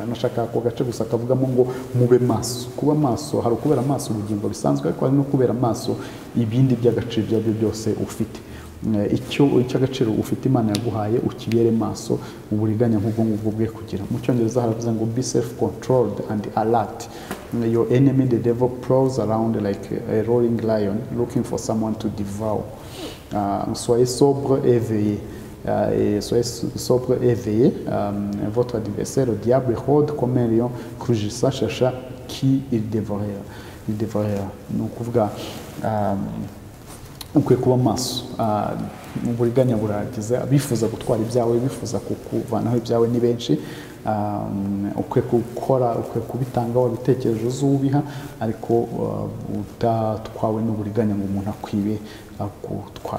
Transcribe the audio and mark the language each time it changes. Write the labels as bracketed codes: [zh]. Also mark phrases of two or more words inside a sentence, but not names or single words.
[rw] Nashaka ko gace gusa akavugamo ngo mube maso. Kuba maso hari ukubera maso ubugingo bisanzwe, ariko hari no kubera maso ibindi by'agaciro byabyo byose ufite. Icy'agaciro ufite Imana yaguhaye ukibere maso, uburiganya nk'ubwo ngubwo bwe kugira. Mu cyongereza haravuze ngo [en] be self controlled and alert. Your enemy the devil prowls around like a roaring lion looking for someone to devour. [fr] Soyez sobre et veillez. Soyez sobre et veillez. Votre adversaire le diable rôde comme un lion rugissant, cherchant qui il dévorera. [rw] Ni ukuvuga ukwiye kuba maso. Uburiganya buragize, abifuza gutwara ibyawe, bifuza kukuvanaho ibyawe ni benshi. Ukwiye gukora, ukwiye kubitanga wabitekereje uzubiha, ariko utatwawe n'uburiganya ngo umuntu akwibe agutware.